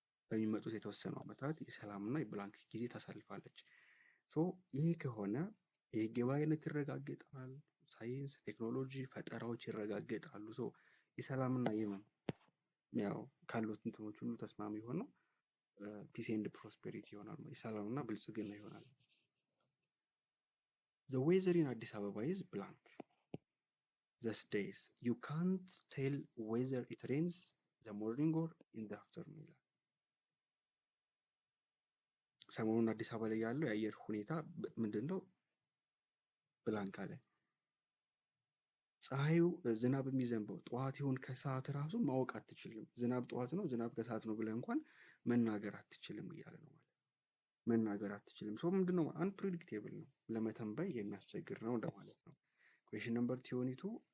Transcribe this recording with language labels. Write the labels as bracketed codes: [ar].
[am] በሚመጡት የተወሰኑ ዓመታት የሰላምና የብላንክ ጊዜ ታሳልፋለች። ሶ ይሄ ከሆነ የህግ የበላይነት ይረጋገጣል፣ ሳይንስ፣ ቴክኖሎጂ፣ ፈጠራዎች ይረጋገጣሉ። ሶ የሰላምና ያው ካሉት እንትኖች ሁሉ ተስማሚ የሆነው ፒስ ኤንድ ፕሮስፔሪቲ ይሆናል። የሰላምና ብልጽግና ይሆናል። [en] The weather in Addis Ababa is blank these days. You can't tell whether it rains the morning or in the afternoon [am] ይላል። ሰሞኑን አዲስ አበባ ላይ ያለው የአየር ሁኔታ ምንድነው? ብላንክ አለ። ፀሐዩ ዝናብ የሚዘንበው ጠዋት ይሁን ከሰዓት ራሱ ማወቅ አትችልም። ዝናብ ጠዋት ነው፣ ዝናብ ከሰዓት ነው ብለህ እንኳን መናገር አትችልም እያለ ነው ማለት ነው። መናገር አትችልም። ሰው ምንድነው አንፕሬዲክቴብል ነው፣ ለመተንበይ የሚያስቸግር ነው እንደማለት ነው። ኩዌሽን ነምበር 22